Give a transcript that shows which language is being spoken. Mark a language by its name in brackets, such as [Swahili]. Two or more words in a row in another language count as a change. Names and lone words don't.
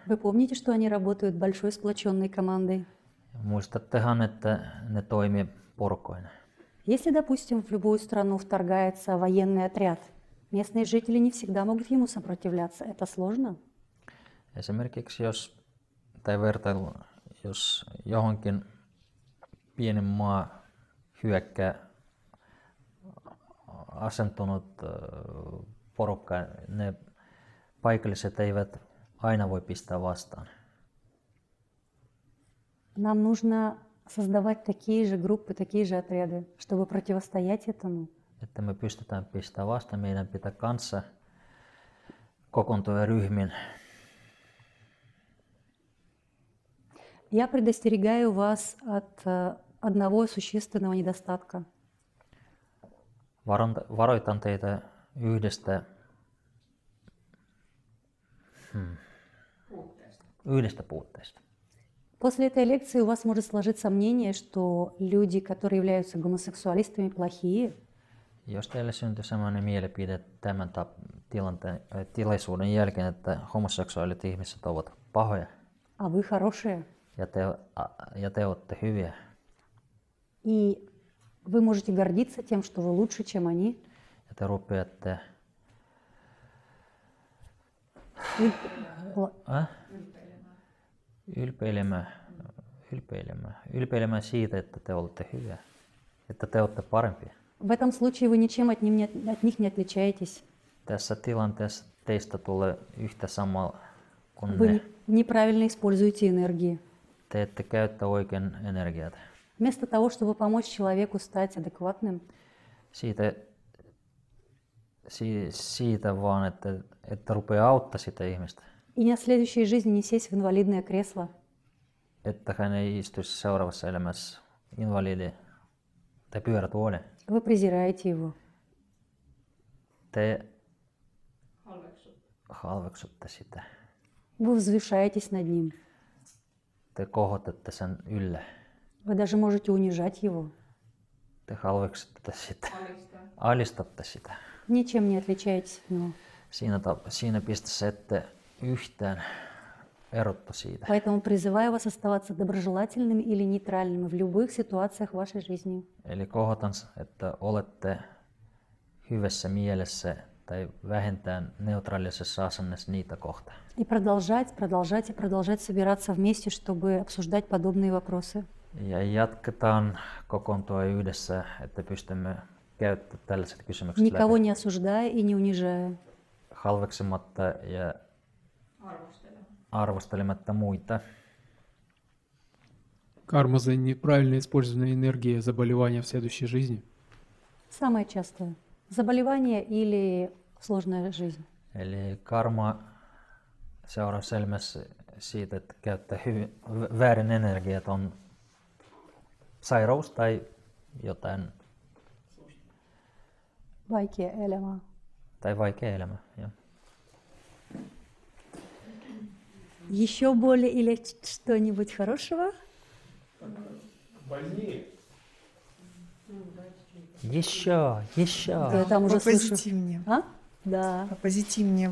[Russian] Вы помните, что они работают большой сплоченной командой? [Finnish] Muistattehan, että ne toimii porukoina. [Russian] Если, допустим, в любую страну вторгается военный отряд, местные жители не всегда могут ему сопротивляться. Это сложно. [Finnish] Esimerkiksi jos johonkin pienen maa hyökkää asentunut porukka, ne paikalliset eivät aina voi pistää vastaan. [Russian] Нам нужно создавать такие же группы, такие же отряды, чтобы противостоять этому. [Finnish] Että me pystytään pistämään vastaan, meidän pitää kanssa kokoontua ryhmin. [Russian] Я предостерегаю вас от одного существенного недостатка. [Finnish] Varoitan teitä yhdestä puutteesta. [Russian] После этой лекции у вас может сложиться мнение, что люди, которые являются гомосексуалистами, плохие. [Finnish] Jos teille syntyy sellainen mielipide tämän tilaisuuden jälkeen, että homoseksuaalit ihmiset ovat pahoja [Russian] А вы хорошие. [Finnish] ja te olette hyviä, [Russian] И вы можете гордиться тем, что вы лучше, чем они. [Finnish] ja te rupeatte ylpeilemään siitä, että te olette hyviä, että te olette parempia. [Russian] В этом случае вы ничем от них не отличаетесь. [Finnish] Tässä tilanteessa teistä tulee yhtä samaa kuin [Russian] Вы [Finnish] ne. [Russian] неправильно используете энергии. [Finnish] Te ette käytä oikein energiaa. [Russian] Вместо того, чтобы помочь человеку стать адекватным, [Finnish] Siitä vaan, että rupeaa auttaa sitä ihmistä. [Russian] и не в следующей жизни не сесть в инвалидное кресло, [Finnish] Että hän ei istuisi seuraavassa elämässä invalidi tai pyörätuoli. [Russian] вы презираете его. [Finnish] Te halveksutte sitä. [Russian] Вы возвышаетесь над ним. [Finnish] Te kohotatte sen ylle. [Russian] Вы даже можете унижать его. [Finnish] Te halveksutte sitä. Alistatte sitä. [Russian] Ничем не отличаетесь от него. [Finnish] Siinä pisteessä ette yhtään erottu siitä. [Russian] Поэтому призываю вас оставаться доброжелательными или нейтральными в любых ситуациях вашей жизни. [Finnish] Eli kohotan, että olette hyvässä mielessä tai vähintään neutraalisessa asennossa niitä kohtaan. [Russian] И продолжать собираться вместе, чтобы обсуждать подобные вопросы. [Finnish] Ja jatketaan kokoontua yhdessä, että pystymme käyttämään tällaiset kysymykset [Russian] Никого [Finnish] läpi [Russian] не осуждая и не унижая. [Finnish] halveksimatta ja arvostelematta muita. [Russian] Карма за неправильно использованные энергии заболевания в следующей жизни. Самое частое. Заболевание или сложная жизнь. [Finnish] Eli karma seuraa selmässä siitä, että käyttää väärin energiat on sairaus tai jotain Vaikea elämä. tai vaikea elämä. Ja. [Russian] Еще боли или что-нибудь хорошего? Еще. Я там уже слышу. Попозитивнее. А? Да. Попозитивнее.